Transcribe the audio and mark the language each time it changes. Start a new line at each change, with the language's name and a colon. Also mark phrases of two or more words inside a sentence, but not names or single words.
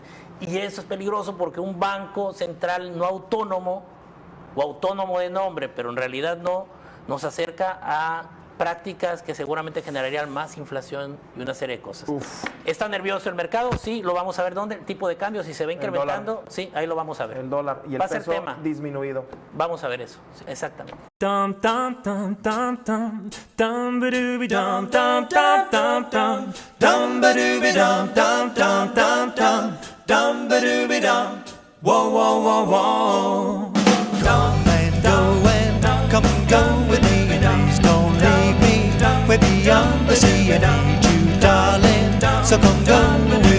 Spanish: Y eso es peligroso porque un banco central no autónomo, o autónomo de nombre, pero en realidad no, nos acerca a prácticas que seguramente generarían más inflación y una serie de cosas. ¿Está nervioso el mercado? Sí, lo vamos a ver. ¿Dónde? El tipo de cambio, si se va incrementando, sí, ahí lo vamos a ver. El dólar y el Va a ser peso tema. disminuido. Vamos a ver eso, sí, exactamente. Dum dum dum dum dum dum ba dooby dum dum dum dum dum dum ba dooby dum dum dum dum dum dum ba dooby dum. Whoa whoa whoa whoa.
English: Come and go and come and go with me, and please don't leave me. We're beyond the sea, I need you, darling. So come go